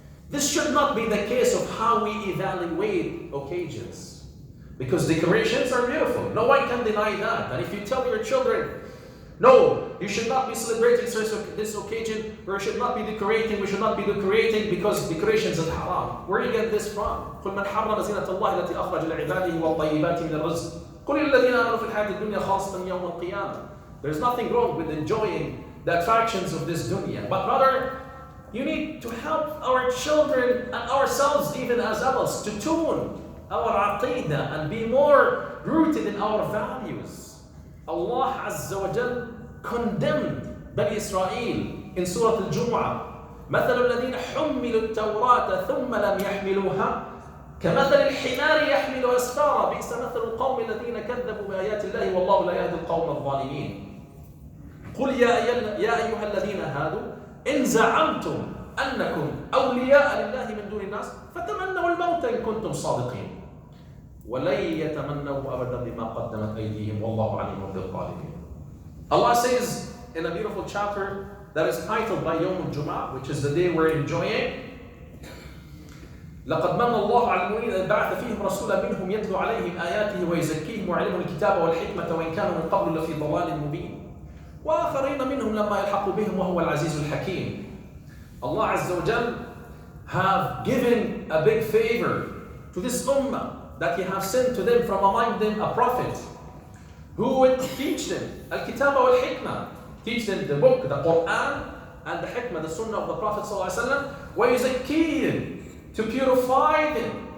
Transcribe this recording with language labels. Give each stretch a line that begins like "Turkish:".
English: This should not be the case of how we evaluate occasions, because decorations are beautiful. No one can deny that. And if you tell your children, no, you should not be celebrating this occasion, or you should not be decorating, we should not be decorating because decorations are haram. Where do you get this from?
Arabic: قُلْ مَنْ حَرَّمَ زِينَةَ اللَّهِ الَّتِي أَخْرَجَ لِعِبَادِهِ وَالطَّيِّبَاتِ مِنَ الرِّزْقِ قُلْ لِلَّذِينَ آمَنُوا فِي الْحَيَاةِ الدُّنْيَا خَالِصَةً يَوْمَ الْقِيَامَةِ.
English: There's nothing wrong with enjoying the attractions of this dunya. But rather, You need to help our children and ourselves, even as adults, to tune our aqidah and be more rooted in our values. Allah Azza wa Jal condemned Bani Israel in Surah Al-Jumu'ah.
Arabic: مثل الذين حملوا التوراة ثم لم يحملوها كمثل الحمار يحمل أسفارا بئس مثل القوم الذين كذبوا بآيات الله والله لا يهدي القوم الظالمين. قل يا أيها الذين هادوا إن زعمتم أنكم أولياء لله من دون الناس فتمنوا الموت إن كنتم صادقين ولن يتمنوا أبدا بما قدمت أيديهم والله عليم بالظالمين.
English: Allah says in a beautiful chapter that is titled by Yawm al-Jum'ah, which is the day we're enjoying,
Arabic: لقد من الله على المؤمنين إذ بعث فيهم رسولا منهم يتلو عليهم آياته ويزكيهم ويعلمهم الكتاب والحكمة وإن كانوا من قبل لفي ضلال مبين وآخرين منهم لما يلحقوا بهم وهو العزيز الحكيم.
English: Allah Azza wa Jal have given a big favor to this ummah that He have sent to them from among them a prophet who would teach them al-kitab wal-hikmah, teach them the book, the Quran, and the hikmah, the sunnah of the Prophet ﷺ, وَيُزَكِّيهِمْ, to purify them.